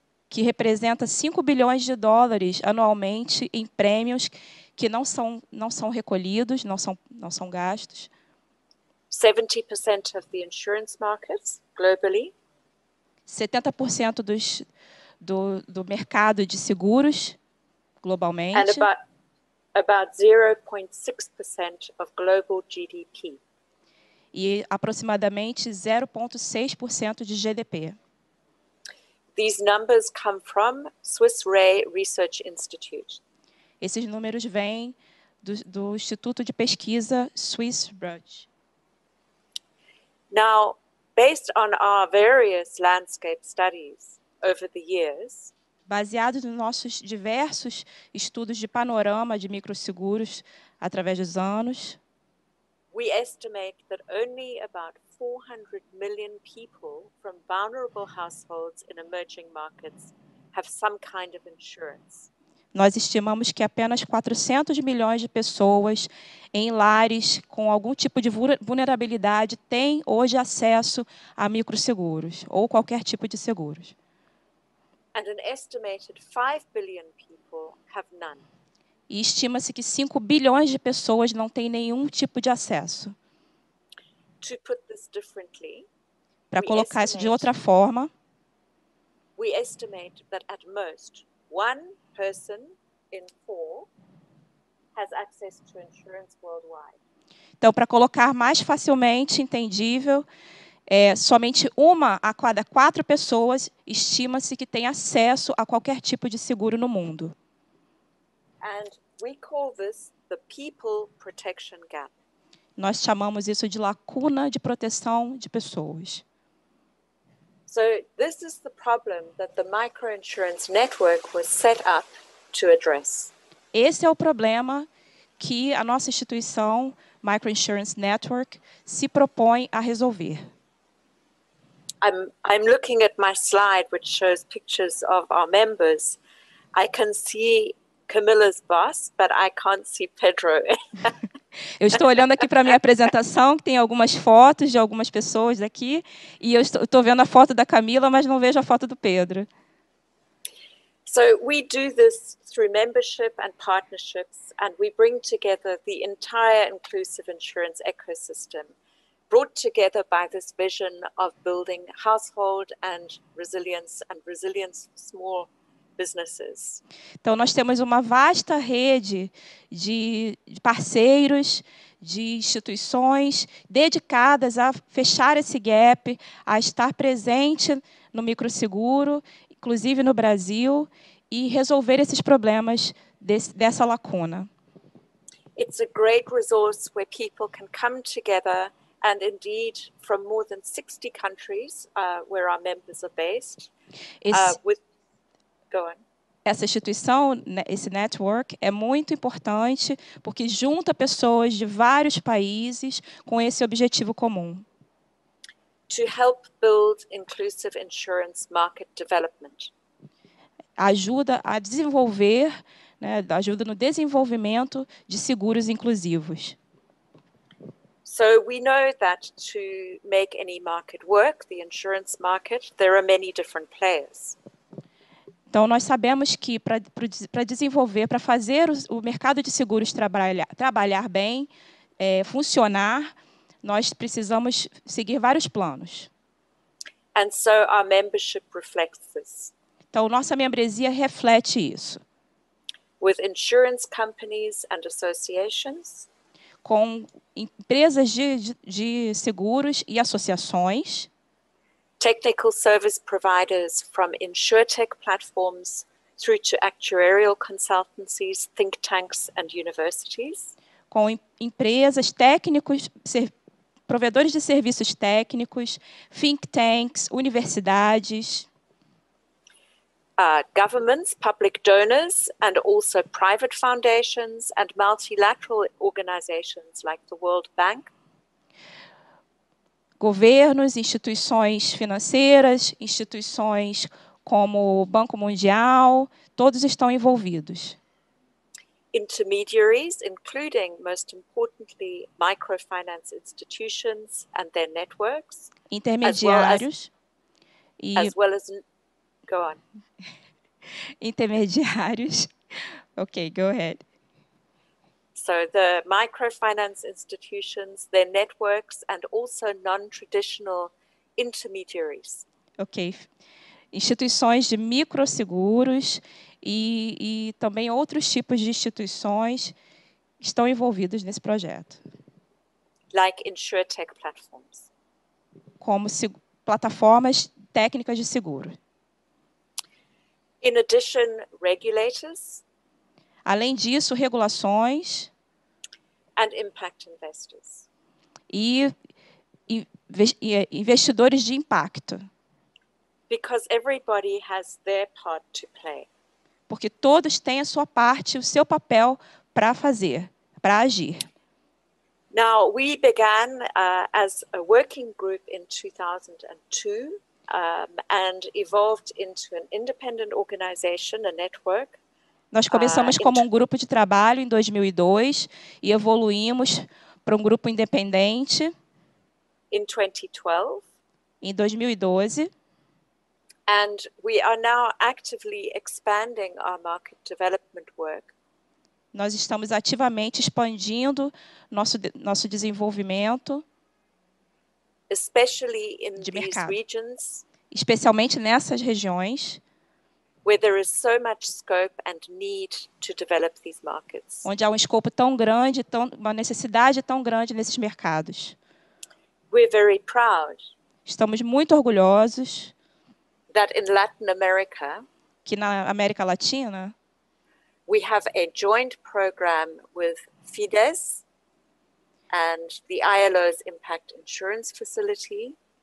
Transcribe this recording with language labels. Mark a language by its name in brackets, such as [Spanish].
[Portuguese] Que representa 5 bilhões de dólares anualmente em prêmios que não são recolhidos, não são gastos. [English] 70% of the insurance markets globally. [Portuguese] 70% do mercado de seguros globalmente. [English] And about 0.6% of global GDP. [Portuguese] E aproximadamente 0,6% de GDP. [English] These numbers come from Swiss Re Research Institute. [Portuguese] Esses números vêm do Instituto de Pesquisa Swiss Re. [English] Now, based on our various landscape studies over the years, [Portuguese] baseados nos nossos diversos estudos de panorama de microseguros através dos anos, [English] we estimate that only about 400 million people from vulnerable households in emerging markets have some kind of insurance. [Portuguese] Nós estimamos que apenas 400 milhões de pessoas em lares com algum tipo de vulnerabilidade têm hoje acesso a microseguros ou qualquer tipo de seguros. [English] And an estimated 5 billion people have none. [Portuguese] E estima-se que 5 bilhões de pessoas não têm nenhum tipo de acesso. [English] To put this differently, [Portuguese] para colocar isso de outra forma, [English] we estimate that at most 1 person in 4 has access to insurance worldwide. [Portuguese] Então, para colocar mais facilmente entendível, somente 1 a cada 4 pessoas estima-se que tem acesso a qualquer tipo de seguro no mundo. [English] And we call this the people protection gap. [Portuguese] Nós chamamos isso de lacuna de proteção de pessoas. [English] So this is the problem that the microinsurance network was set up to address. [Portuguese] Esse é o problema que a nossa instituição Microinsurance Network se propõe a resolver. [English] I'm looking at my slide, which shows pictures of our members. I can see Camilla's boss, but I can't see Pedro. [Portuguese] Eu estou olhando aqui para a minha apresentação, que tem algumas fotos de algumas pessoas aqui, e eu estou vendo a foto da Camila, mas não vejo a foto do Pedro. [English] So we do this through membership and partnerships, and we bring together the entire inclusive insurance ecosystem, brought together by this vision of building household and resilience small businesses. [Portuguese] Então, nós temos uma vasta rede de parceiros, de instituições dedicadas a fechar esse gap, a estar presente no microseguro, inclusive no Brasil, e resolver esses problemas dessa lacuna. [English] It's a great resource where people can come together, and indeed from more than 60 countries where our members are based, Go on. [Portuguese] Essa instituição, esse network, é muito importante porque junta pessoas de vários países com esse objetivo comum. [English] To help build inclusive insurance market development. [Portuguese] Ajuda a desenvolver, ajuda no desenvolvimento de seguros inclusivos. [English] So we know that to make any market work, the insurance market, there are many different players. [Portuguese] Então, nós sabemos que para desenvolver, para fazer o mercado de seguros trabalhar bem, funcionar, nós precisamos seguir vários planos. [English] And so our membership reflects this. [Portuguese] Então, nossa membresia reflete isso. [English] With insurance companies and associations. [Portuguese] Com empresas de seguros e associações. [English] Technical service providers from insurtech platforms through to actuarial consultancies, think tanks and universities. [Portuguese] Com empresas, técnicos, provedores de serviços técnicos, think tanks, universidades. [English] Governments, public donors, and also private foundations and multilateral organizations like the World Bank. [Portuguese] Governos, instituições financeiras, instituições como o Banco Mundial, todos estão envolvidos. [English] intermediaries, including, most importantly, microfinance institutions and their networks, [Portuguese] intermediários [English] as well as go on. [Portuguese] Intermediários. [English] Okay, go ahead. So the microfinance institutions, their networks, and also non-traditional intermediaries. Ok. [Portuguese] Instituições de microseguros e também outros tipos de instituições estão envolvidos nesse projeto. [English] Like InsurTech platforms. [Portuguese] Como plataformas técnicas de seguro. [English] In addition, regulators. [Portuguese] Além disso, regulações. [English] And impact investors. [Portuguese] E investidores de impacto. [English] Because everybody has their part to play. [Portuguese] Porque todos têm a sua parte, o seu papel para fazer, para agir. [English] Now, we began as a working group in 2002 and evolved into an independent organization, a network. [Portuguese] Nós começamos como um grupo de trabalho em 2002 e evoluímos para um grupo independente [English] in 2012. [Portuguese] Em 2012. [English] And we are now actively expanding our market development work. [Portuguese] Nós estamos ativamente expandindo nosso desenvolvimento [English] especially in [Portuguese] de [English] these [Portuguese] mercado, [English] regions [Portuguese] especialmente nessas regiões [English] where there is so much scope and need to develop these markets. [Portuguese] Onde há um escopo tão grande, uma necessidade tão grande nesses mercados. [English] We're very proud. [Portuguese] Estamos muito orgulhosos [English] that in Latin America, [Portuguese] que na América Latina, [English] we have a joint program with FIDES and the ILO's Impact Insurance Facility.